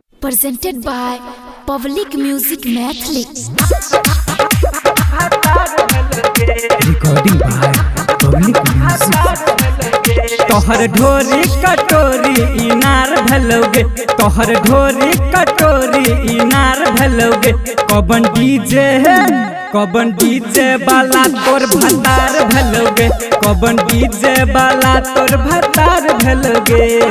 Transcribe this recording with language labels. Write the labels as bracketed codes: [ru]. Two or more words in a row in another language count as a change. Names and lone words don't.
[en] presented by Public Music Mathli. Recording by Public Music. [bho] तोहर ढोरी कटोरी इनार भलोगे, तोहर ढोरी कटोरी इनार भलोगे। कौन डीजे वाला तोर भतार भलोगे, कौन डीजे वाला तोर भतार भलोगे।